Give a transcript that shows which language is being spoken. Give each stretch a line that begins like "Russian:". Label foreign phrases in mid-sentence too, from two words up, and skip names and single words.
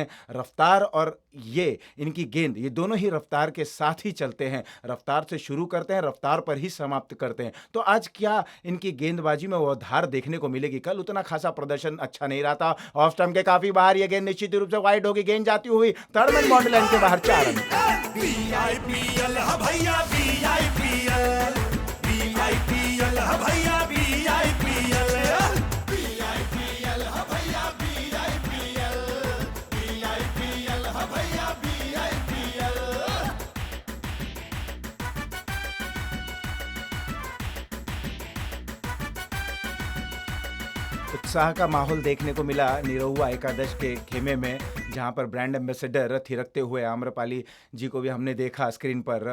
Hindi: रफ्तार और ये इनकी गेंद, ये दोनों ही रफ्तार के साथ ही चलते हैं। रफ्तार से शुरू करते हैं, रफ्तार पर ही समाप्त करते हैं। तो आज क्या इनकी गेंदबाजी में वो धार देखने को मिलेगी? कल उतना खासा प्रदर्शन अच्छा नहीं रहा था।
English: off stump
Hindi: के काफी बाहर ये गेंद निश्चित रूप से वाइड होगी। गेंद जाती हुई
English: third man boundary line
Hindi: के बाहर 4 रन। वीआईपीएल भैया वीआईपीएल वीआईपीएल भैया वीआईपीएल वीआईपीएल भैया वीआईपीएल वीआईपीएल भैया वीआईपीएल। उत्साह का माहौल देखने को मिला निरहुआ एकादश के खेमे में, जहां पर
English: brand ambassador
Hindi: थिरकते हुए आम्रपाली जी को भी हमने देखा स्क्रीन पर।